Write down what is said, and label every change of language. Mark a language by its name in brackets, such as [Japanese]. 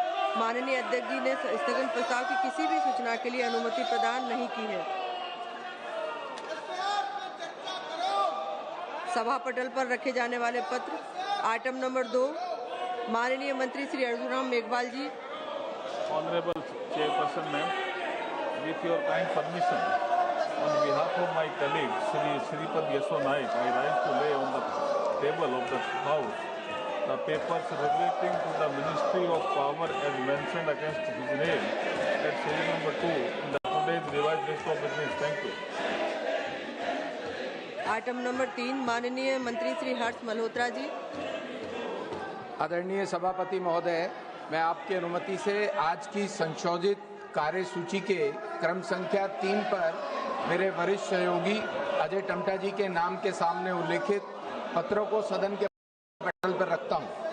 [Hindi] माननीय अध्यक्ष जी ने स्थगन प्रस्ताव की किसी भी सूचना के लिए अनुमति प्रदान नहीं की है। सभा पटल पर रखे जाने वाले पत्र आइटम नंबर 2, माननीय मंत्री श्री अर्जुन राम मेघवाल जी। [English] Honorable Chairperson Ma'am, with your kind permission, on behalf of my colleague Shri Shripad Yasho Naik, I rise to lay on the table of the House the papers relating to the Ministry of Power as mentioned against his name at serial number 2 in the today's revised list of business. Thank you. [Hindi] Item number 3, माननीय मंत्री श्री हर्ष मल्होत्रा जी। आदरणीय सभापति महोदय, मैं आपकी अनुमति से आज की संशोधित कार्यसूची के क्रम संख्या 3 पर मेरे वरिष्ठ सहयोगी अजय टमटा जी के नाम के सामने उल्लेखित पत्रों को सदन के पटल पर रखता हूं।